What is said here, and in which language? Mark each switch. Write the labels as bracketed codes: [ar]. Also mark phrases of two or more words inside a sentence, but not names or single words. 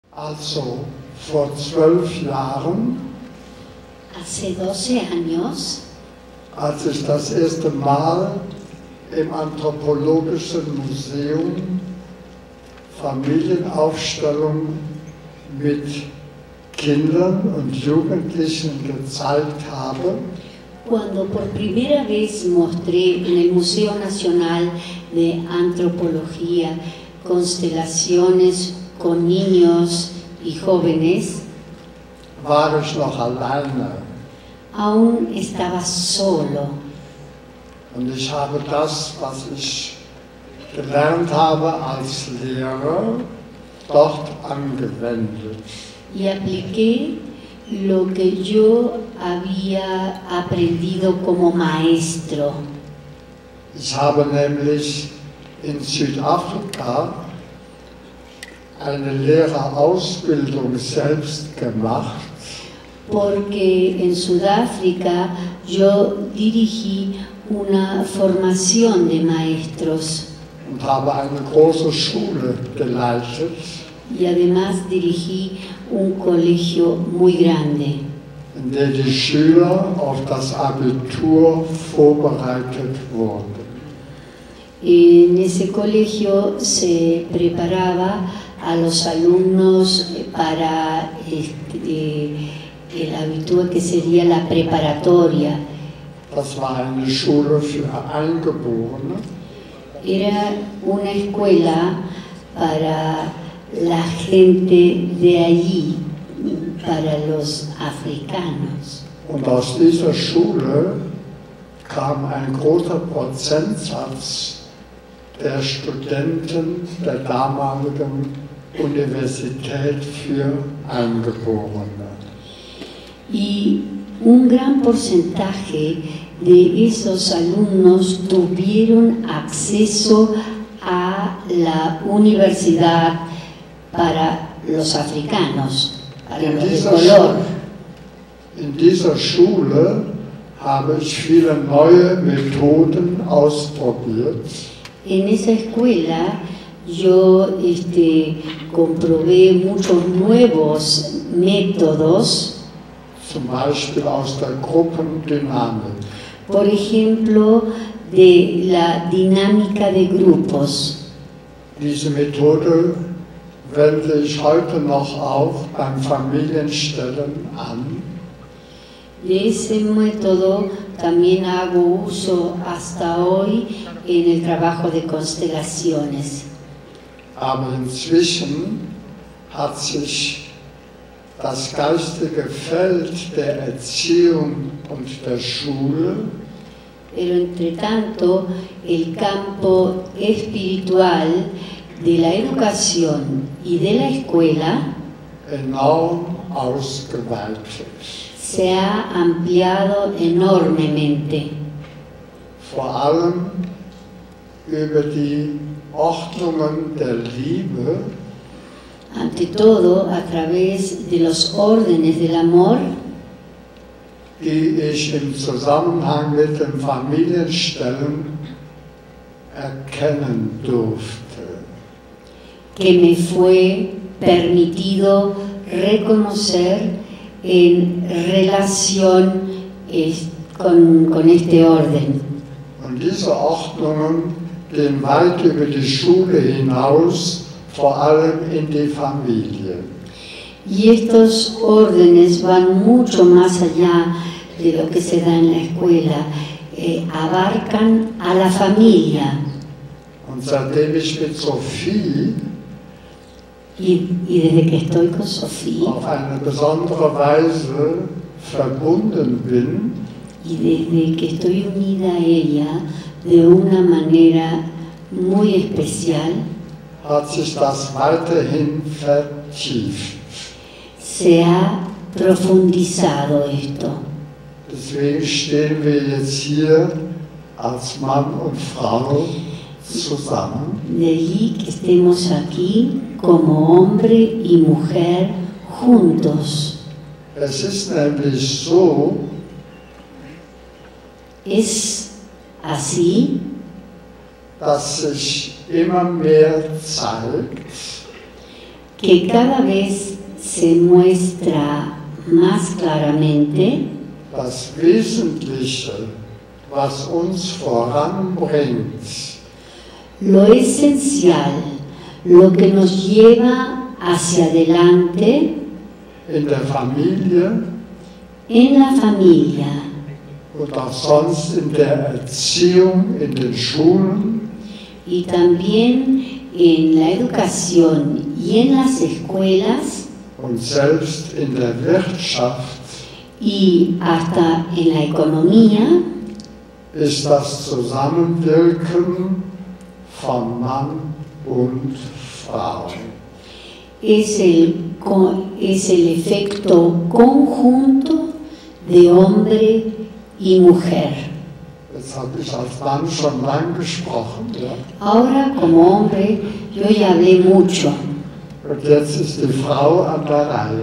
[de] Also vor 12 Jahren, [es] hace 12 años, [de] als ich das erste Mal im Anthropologischen Museum Familienaufstellungen mit Kindern und Jugendlichen gezeigt habe, [es] cuando por primera vez mostré en el Museo Nacional de Antropología constelaciones con niños y jóvenes, [de] war ich noch alleine. [es] aún estaba solo. [de] Und ich habe das, was ich gelernt habe als Lehrer, dort angewendet. [es] Y apliqué lo que yo había aprendido como maestro. [de] Ich habe nämlich in Südafrika eine Lehrerausbildung selbst gemacht. [es] Porque en Sudáfrica yo dirigí una formación de maestros [de] Und habe eine große Schule geleitet, [es] y además dirigí un colegio muy grande [de] in der die Schüler auf das Abitur vorbereitet wurden. [es] En ese colegio se preparaba a los alumnos para el abitur, que sería la preparatoria. [de] Das war eine Schule für Eingeborene. [es] Era una escuela para la gente de allí, para los africanos. [de] Und aus dieser Schule kam ein großer Prozentsatz der Studenten der damaligen Universität für Eingeborene. [es] Y un gran porcentaje de esos alumnos tuvieron acceso a la universidad para los africanos, para los de color. [de] In dieser Schule habe ich viele neue Methoden ausprobiert. [es] En esa escuela yo comprobé muchos nuevos métodos, [de] Zum Beispiel aus der Gruppendynamik. [es] por ejemplo, de la dinámica de grupos. [de] Diese Methode wende ich heute noch auch beim Familienstellen an. [es] De ese método también hago uso hasta hoy en el trabajo de constelaciones. [de] Aber inzwischen hat sich das geistige Feld der Erziehung und der Schule [es] Pero entre tanto, el campo espiritual de la educación y de la escuela [de] enorm ausgeweitet. [es] se ha ampliado enormemente, [de] Vor allem über die Ordnungen der Liebe, [es] ante todo a través de los órdenes del amor [de] die ich im Zusammenhang mit den Familienstellen erkennen durfte. [es] que me fue permitido reconocer en relación con este orden. [de] Und diese Ordnungen gehen weit über die Schule hinaus, vor allem in die Familie. [es] Y estos órdenes van mucho más allá de lo que se da en la escuela, abarcan a la familia. [de] Und seitdem ich mit Sophie [es] Y desde que estoy con Sofía [de] auf eine besondere Weise verbunden bin, [es] y desde que estoy unida a ella de una manera muy especial, [de] hat sich das weiterhin vertieft. [es] se ha profundizado esto. [de] Deswegen stehen wir jetzt hier als Mann und Frau zusammen. [es] De allí que estemos aquí como hombre y mujer juntos. [de] Es ist nämlich so, [es] Es así [de] dass sich immer mehr zeigt, [es] que cada vez se muestra más claramente [de] das Wesentliche, was uns voranbringt, [es] lo esencial, lo que nos lleva hacia adelante [de] in der Familie [es] en la familia [de] und auch sonst in der Erziehung, in den Schulen, [es] y también en la educación y en las escuelas [de] und selbst in der Wirtschaft [es] y hasta en la economía, [de] ist das Zusammenwirken von Mann und Frau. [es] es el efecto conjunto de hombre y mujer. [de] Jetzt habe ich als Mann schon lang gesprochen, ja? [es] Ahora, como hombre, yo ya hablé mucho [de] Und jetzt ist die Frau an der Reihe.